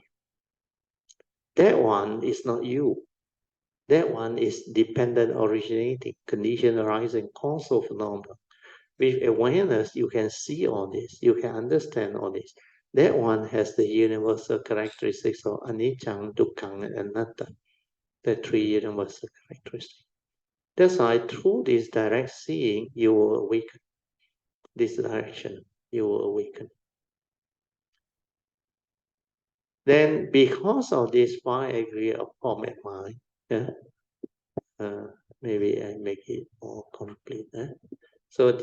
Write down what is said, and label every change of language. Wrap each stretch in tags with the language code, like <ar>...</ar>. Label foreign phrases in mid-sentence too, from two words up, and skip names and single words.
<en>That one is not you. That one is dependent originating, condition arising, causal phenomena. With awareness, you can see all this, you can understand all this. That one has the universal characteristics of</en> <pi>anicca, dukkha,</pi> <en>and anatta, the three universal characteristics. That's why through this direct seeing, you will awaken. This direction, you will awaken. Then, because of this five aggregate of form and mind, maybe I make it more complete.</en>